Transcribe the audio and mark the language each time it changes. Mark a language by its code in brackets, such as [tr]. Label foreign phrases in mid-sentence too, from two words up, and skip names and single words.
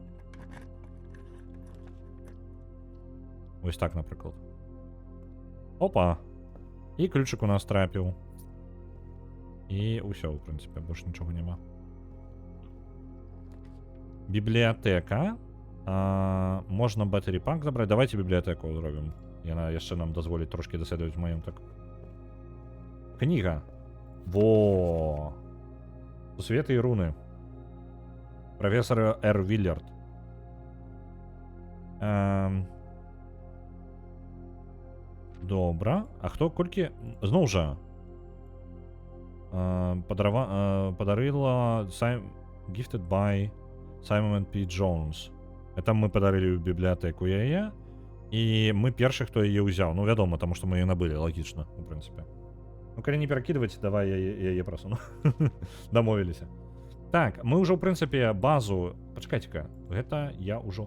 [be] Вось так, напрыклад. Опа! І ключик у нас трапіў. І ўсё, в прынцыпе, больш нічога няма. Бібліятэка. Можна [en] battery pack [be] забраць. Давайте бібліятэку зробім. Яна яшчэ нам дазволіць трошкі даследаваць маёнтак. Кніга. Во! Сусветы і руны. Професор Р. Виллард. Добра. А хто колькі... Зноў жа. Падарыла... [en] Gifted by Simon P. Jones. [be] Это мы падарылі ў бібліятэку яе. І мы першы, хто яе ўзяў. Ну, вядома, таму што мы яе набылі. Лагічна, у прынцыпе. Ну, калі не перакідваць, давай я яе прасуну. Дамовіліся. Так, мы ўжо, ў прынцыпе, базу... Пачакайце-ка. Гэта я ўжо...